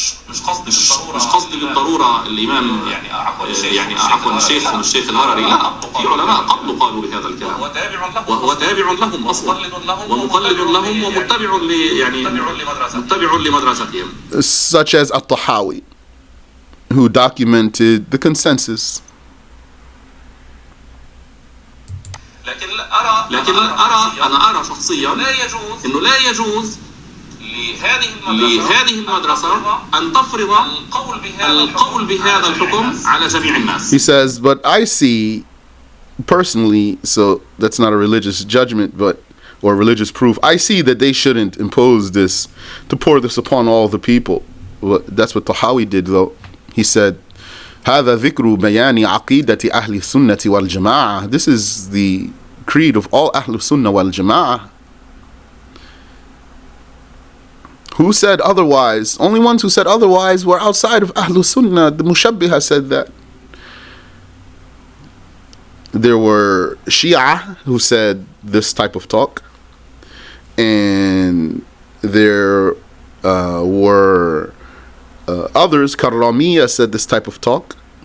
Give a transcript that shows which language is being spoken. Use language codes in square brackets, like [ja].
[ar] مش قصدي بالضرورة الإمام يعني عفوا الشيخ الهرري، لا، في علماء قبل قالوا بهذا الكلام، وهو تابع لهم أصلا ومقلد لهم ومتبع متبع لمدرستهم. [en] Such as At-Tahawi, who documented the consensus. [ar] لكن أنا أرى شخصيا إنه لا يجوز لهذه المدرسة أن تفرض القول بهذا الحكم على جميع الناس. [en] He says, but I see personally, so that's not a religious judgment, or religious proof. I see that they shouldn't impose this, to pour this upon all the people. That's what Tahawi did, though. He said, [ar] هذا ذكر بيان عقيدة أهل السنة والجماعة. [en] This is the creed of all أهل السنة والجماعة. Who said otherwise? Only ones who said otherwise were outside of Ahlul Sunnah. The Mushabbiha said that. There were Shia who said this type of talk, and there were others, Karramiyya, said this type of talk.